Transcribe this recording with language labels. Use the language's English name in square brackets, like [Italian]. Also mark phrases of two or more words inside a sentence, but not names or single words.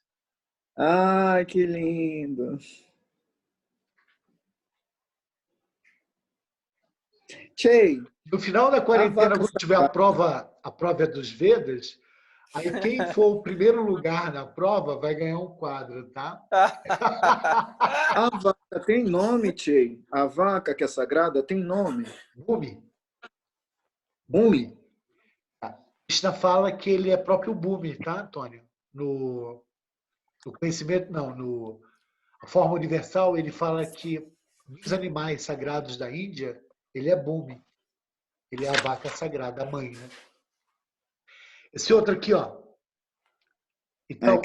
[Portuguese] Ai, que lindo. Chey. No final da quarentena, quando tiver a prova dos Vedas, aí quem for o primeiro lugar na prova vai ganhar um quadro, tá? A vaca tem nome, Chey? A vaca que é sagrada tem nome? Bhumi. Bhumi. Krishna fala que ele é próprio Bhumi, tá, Antônio? No conhecimento, não, a forma universal, ele fala que dos animais sagrados da Índia, ele é Bhumi. Ele é a vaca sagrada, a mãe, né? Esse outro aqui, ó. Então,